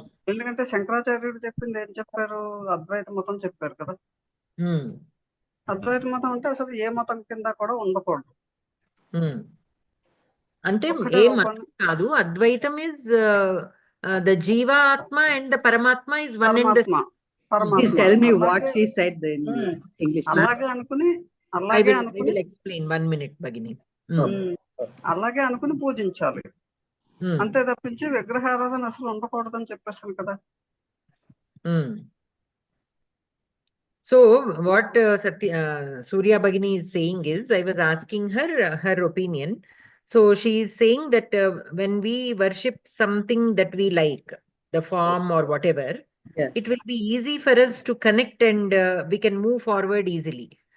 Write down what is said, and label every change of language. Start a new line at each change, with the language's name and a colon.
Telugu: ఎందుకంటే శంకరాచార్యుడు చెప్పింది ఏం చెప్పారు, అద్వైత మతం చెప్పారు కదా. అద్వైత మతం అంటే అసలు ఏ మతం కింద కూడా ఉండకూడదు. అంటే ఏ మతం కాదు, అద్వైతం
English: Is the jivatma and the paramatma is one and the same. Please tell me what she said in English.
Telugu: అలాగే అనుకుని
English: I will explain. 1 minute, Bhagini.
Telugu: అలాగే అనుకుని పూజించాలి, అంతే తప్పించి విగ్రహారాధన అసలు ఉండకూడదని చెప్పేసాను కదా.
English: So what Surya Bhagini is saying is, I was asking her opinion. So she is saying that when we worship something that we like, the form or whatever, it will be easy for us to connect and we can move forward easily.